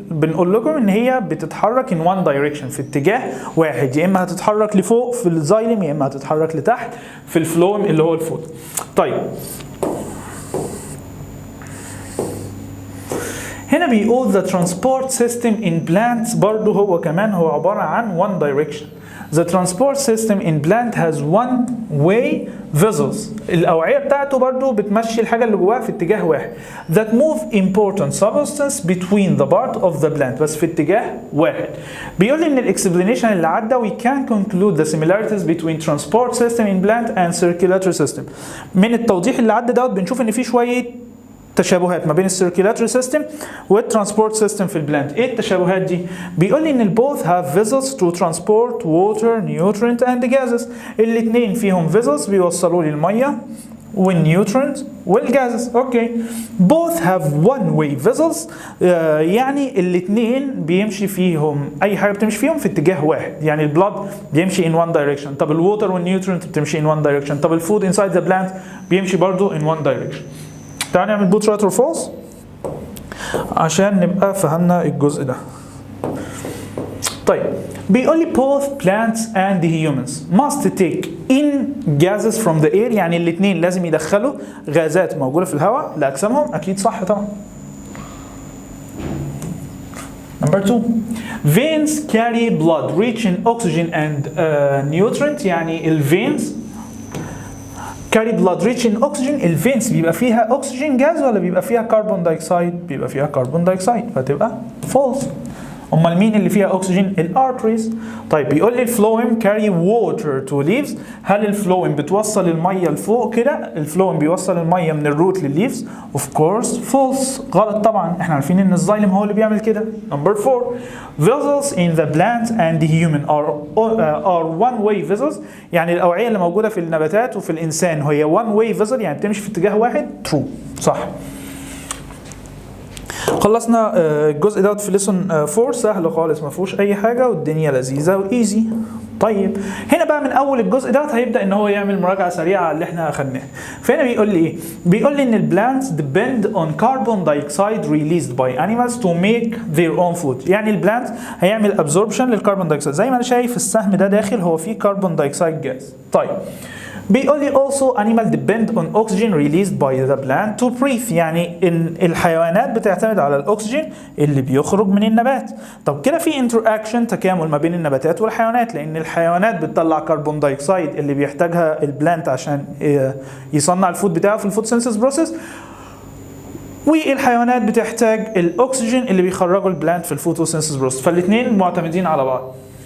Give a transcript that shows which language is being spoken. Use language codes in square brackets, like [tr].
[ar] بنقول لكم ان هي بتتحرك ان وان دايركشن، في اتجاه واحد، يا اما هتتحرك لفوق في الزايلم يا اما هتتحرك لتحت في الفلويم اللي هو الفود. طيب هنا بيقول [en] the transport system in plants [ar] برضو هو كمان هو عبارة عن [en] one direction. The transport system in plant has one-way vessels. [ar] الأوعية بتاعته برضو بتمشي الحاجة اللي جواها في اتجاه واحد. [en] That move important substance between the part of the plant. [ar] بس في اتجاه واحد. بيقول لي إن الإكسبلانيشن اللي عدى [en] we can conclude the similarities between transport system in plant and circulatory system. [ar] من التوضيح اللي عدى دوت بنشوف إن في شوية تشابهات ما بين السيركيلاتوري سيستم والترانسبورت سيستم في البلانت. ايه التشابهات دي؟ بيقول لي ان [en] البوث have vessels to transport water nutrient and gases. [ar] الاثنين فيهم فيزلز بيوصلوا لي الميه والنيوترينت والجازز. اوكي. [en] both have one way vessels [ar] يعني الاثنين بيمشي فيهم اي حاجه بتمشي فيهم في اتجاه واحد. يعني البلاد بيمشي [en] in one direction، [ar] طب الووتر والنيوترينت بتمشي in one direction، طب الفود [en] inside the plant [ar] بيمشي برضو in one direction. تعالى نعمل بوت رايت اور فولس عشان نبقى فهمنا الجزء ده. طيب بيقول لي [en] both plants and humans must take in gases from the air. [ar] يعني الاثنين لازم يدخلوا غازات موجودة في الهواء لأجسامهم. أكيد صح طبعا. [en] Number 2 veins carry blood rich in oxygen and nutrient. [ar] يعني الفينز [en] carry blood rich in oxygen. [ar] الفينز بيبقى فيها اكسجين جاز ولا بيبقى فيها كربون دايوكسيد؟ بيبقى فيها كربون دايوكسيد، فتبقى false. امال مين اللي فيها اكسجين؟ الارتريز. طيب بيقول لي الفلويم [en] carry water to leaves. [ar] هل الفلويم بتوصل الميه لفوق كده؟ الفلويم بيوصل الميه من الروت للليفز؟ [en] of course false. [ar] غلط طبعا، احنا عارفين ان الزايلم هو اللي بيعمل كده. [en] Number 4 vessels in the plant and the human are one way vessels. [ar] يعني الاوعيه اللي موجوده في النباتات وفي الانسان هي [en] one way vessel، [ar] يعني بتمشي في اتجاه واحد. true صح. خلصنا الجزء دوت في ليسون 4. سهل خالص ما فيهوش اي حاجه والدنيا لذيذه وايزي. طيب هنا بقى من اول الجزء دوت هيبدا ان هو يعمل مراجعه سريعه على اللي احنا اخدناه. فهنا بيقول لي ايه؟ بيقول لي ان البلانتس [en] depend on carbon dioxide released by animals to make their own food. [ar] يعني البلانت هيعمل absorption للكربون دايوكسيد. زي ما انا شايف السهم ده داخل هو فيه كربون دايوكسيد جاز. طيب بيقول لي [en] also animal depend on oxygen released by the plant to breathe. [ar] يعني إن الحيوانات بتعتمد على الأكسجين اللي بيخرج من النبات. طب كده في interaction تكامل ما بين النباتات والحيوانات، لأن الحيوانات بتطلع كربون دايوكسيد اللي بيحتاجها البلانت عشان يصنع الفود بتاعه في الفوتوسينثيس بروسيس، والحيوانات بتحتاج الأكسجين اللي بيخرجه البلانت في الفوتوسينثيس بروسيس، فالاثنين معتمدين على بعض.